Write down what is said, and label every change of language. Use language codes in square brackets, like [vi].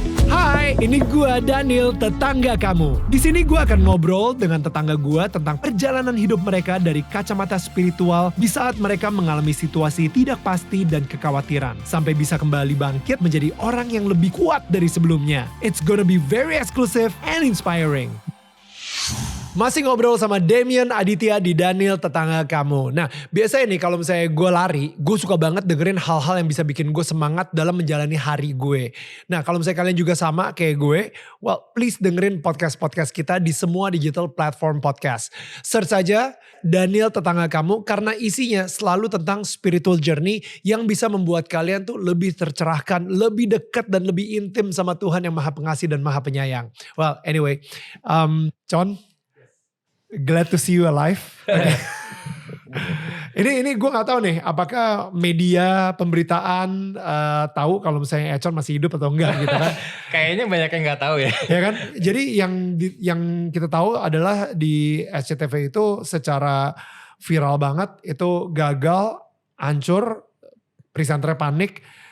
[id] Hai, ini gua Daniel, tetangga kamu. Di sini gua akan ngobrol dengan tetangga gua tentang perjalanan hidup mereka dari kacamata spiritual di saat mereka mengalami situasi tidak pasti dan kekhawatiran, sampai bisa kembali bangkit menjadi orang yang lebih kuat dari sebelumnya. [en] It's gonna be very exclusive and inspiring. [id] Masih ngobrol sama Damien Aditya di Daniel Tetangga Kamu. Nah, biasanya nih kalau misalnya gue lari, gue suka banget dengerin hal-hal yang bisa bikin gue semangat dalam menjalani hari gue. Nah, kalau misalnya kalian juga sama kayak gue, well please dengerin podcast-podcast kita di semua digital platform podcast. Search aja Daniel Tetangga Kamu karena isinya selalu tentang spiritual journey yang bisa membuat kalian tuh lebih tercerahkan, lebih dekat dan lebih intim sama Tuhan yang Maha Pengasih dan Maha Penyayang. [en] Well, anyway, Con, glad to see you alive. [id] ini gue nggak tahu nih, apakah media pemberitaan tahu kalau misalnya Econ masih hidup atau enggak gitu kan? Kayaknya banyak yang nggak tahu ya. Ya kan? Jadi yang kita tahu adalah di SCTV itu secara viral banget itu gagal, hancur, presenternya panik.